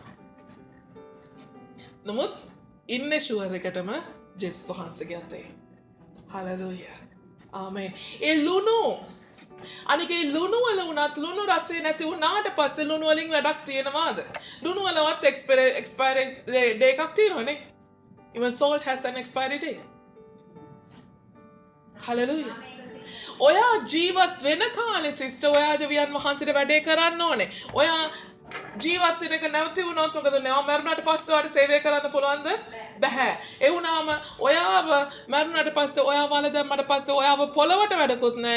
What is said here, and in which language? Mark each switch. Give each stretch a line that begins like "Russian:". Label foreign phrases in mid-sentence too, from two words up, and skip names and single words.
Sinhala: නමුත් ඉන්නේ ෂුවර් එකටම ජේසුස් වහන්සේගේ අතේ. හලෙලූයා. ආමේන්. ඒ ලුණු අනිකේ ලුණු වල උනත් ලුණු රසය නැති වුණාට පස්සේ ලුණු වලින් වැඩක් තියෙනවාද? ලුණු වලවත් expiry day එකක් තියෙනවනේ.
English: Even salt has an expiry day.
Sinhala: Hallelujah. ඔයා ජීවත් වෙන කාලේ සිස්ටර් ඔයා දෙවියන් වහන්සේට වැඩේ කරන්න ඕනේ. ඔයා ජීවත් වෙන එක නැවති වුණොත් මොකද නෑ මරුණාට පස්සේ ඔයාට සේවය කරන්න පුළුවන්ද? බෑ. ඒ වුණාම ඔයාව මරුණාට පස්සේ ඔයාව වල දැම්මට පස්සේ ඔයාව පොළවට වැඩකුත් නෑ.